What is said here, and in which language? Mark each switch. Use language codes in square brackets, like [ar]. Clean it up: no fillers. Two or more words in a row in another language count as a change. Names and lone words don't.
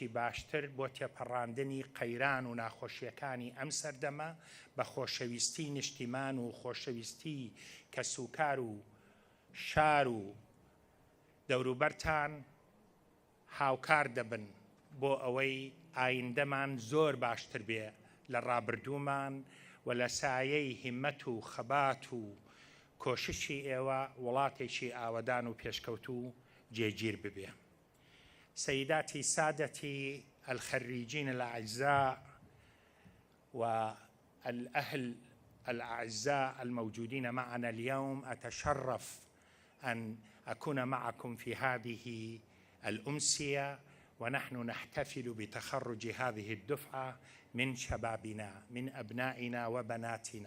[ckb] باشتر بۆ تێپەڕاندنی قەیران و ناخۆشیەکانی ئەم سەردەمە بە خۆشەویستی نیشتیمان و خۆشەویستی کەسوکار و شار و دەوروبەرتان هاوکار دەبن بۆ ئەوەی ئایندەمان زۆر باشتر بێ لە ڕابردوومان و لە سایەی هیممەت و خەبات و کۆششی ئێوە وڵاتێکی ئاوەدان و پێشکەوت و جێگیر ببێ. [ar] سيداتي سادتي الخريجين الأعزاء والأهل الأعزاء الموجودين معنا اليوم أتشرف أن أكون معكم في هذه الأمسية ونحن نحتفل بتخرج هذه الدفعة من شبابنا، من أبنائنا وبناتنا.